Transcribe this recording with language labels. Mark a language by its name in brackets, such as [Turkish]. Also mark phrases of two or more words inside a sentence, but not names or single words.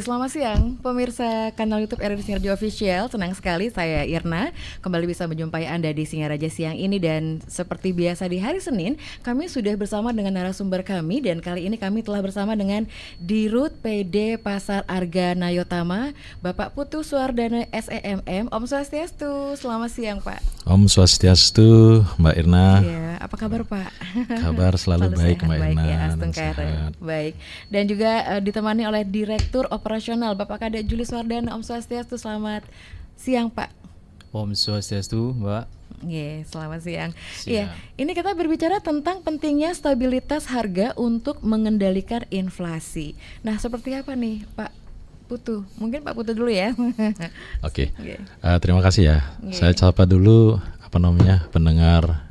[Indonesian] Selamat siang pemirsa kanal YouTube RRI Singaraja Official. Senang sekali saya Irna kembali bisa menjumpai Anda di Singaraja siang ini. Dan seperti biasa di hari Senin, kami sudah bersama dengan narasumber kami. Dan kali ini kami telah bersama dengan Dirut PD Pasar Arga Nayotama, Bapak Putu Suardana SEMM. Om Swastiastu, selamat siang Pak. Om Swastiastu, Mbak Irna. Ya, apa kabar Pak? Kabar selalu baik sehat, Mbak baik, Irna. ya, baik. Dan juga ditemani oleh Direktur Operasional Bapak Kadek Juli Suardana. Om Swastiastu, selamat siang Pak. Om Swastiastu Mbak. Selamat siang. Iya, ini kita berbicara tentang pentingnya stabilitas harga untuk mengendalikan inflasi. Nah, seperti apa nih Pak Putu? Mungkin Pak Putu dulu ya. Oke. Terima kasih ya. Saya sapa dulu pendengar